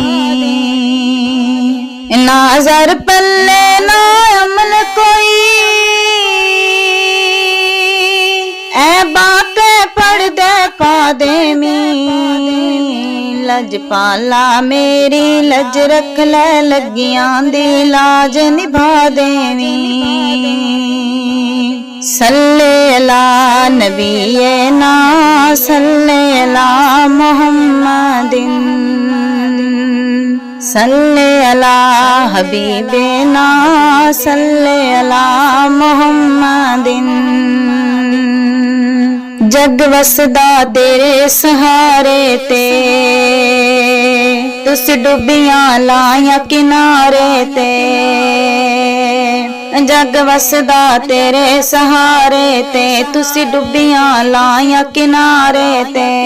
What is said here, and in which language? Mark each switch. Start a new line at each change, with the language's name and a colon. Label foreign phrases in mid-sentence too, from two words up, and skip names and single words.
Punjabi: ਨਾ ਜ਼ਰ ਪੱਲੇ ਨਾ ਅਮਲ ਕੋਈ ਐ ਬਾਤੇਂ ਪੜ੍ਹ ਦੇ ਪਾ ਦੇਵੀਂ। ਲਜਪਾਲਾ ਮੇਰੀ ਲਜ ਰੱਖ ਲੈ ਲੱਗੀਆਂ ਦੀ ਲਾਜ ਨਿਭਾ ਦੇਵੀਂ।
Arabic: صل على نبي نا صل على محمد. صل على حبيب نا صل على محمد.
Punjabi: ਜਗ ਵਸਦਾ ਤੇਰੇ ਸਹਾਰੇ ਤੇ ਤੁਸ ਡੁੱਬੀਆਂ ਲਾਇਆ ਕਿਨਾਰੇ ਤੇ। ਜਗ ਵਸਦਾ ਤੇਰੇ ਸਹਾਰੇ ਤੇ ਤੁਸ ਡੁੱਬੀਆਂ ਲਾਇਆ ਕਿਨਾਰੇ ਤੇ।